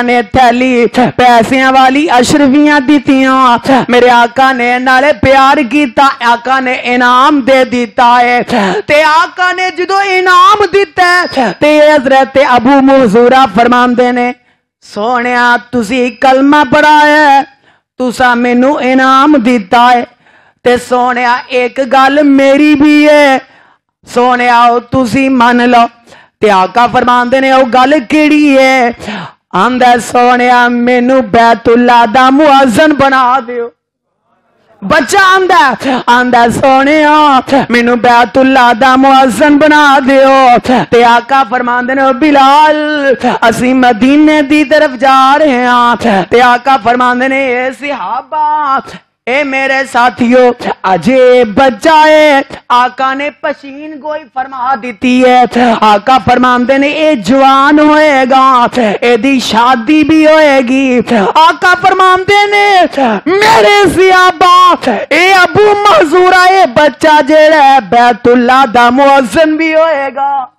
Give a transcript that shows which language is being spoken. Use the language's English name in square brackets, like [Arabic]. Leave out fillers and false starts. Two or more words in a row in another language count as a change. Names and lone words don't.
[Punjabi] نے تھیلی پیسیاں والی اشرفیاں دیتیاں، میرے آقا نے نالے پیار کیتا، آقا نے انعام دے دیتا ہے تے آقا نے جدو انعام دیتا ہے تے حضرت ابو محذورہ فرماندے نے سونیا تسی کلمہ پڑھا ہے، تسا مینوں انعام دیتا ہے تے سونیا ایک گل میری بھی ہے، سونیا تسی من لو، تے آقا فرماندے نے او گل کیڑی ہے؟ آندا سونیا مینوں بیت اللہ دا مؤذن بنا دیو۔ بچہ آندا سونیا مینوں بیت اللہ دا مؤذن بنا دیو، تے آقا فرماندے نے بلال اسی مدینے دی طرف جا رہے ہاں، تے آقا فرماندے نے اے صحابہ اے میرے ساتھیو اجے بچہ ہے، آقا نے پشین گوئی فرما دیتی ہے، آقا فرماندے نے اے جوان ہوئے گا، اے دی شادی بھی ہوئے گی، آقا فرماندے نے میرے صحابہ اے ابو محذورہ اے بچہ جیڑا ہے بیت اللہ دا مؤذن بھی ہوئے گا۔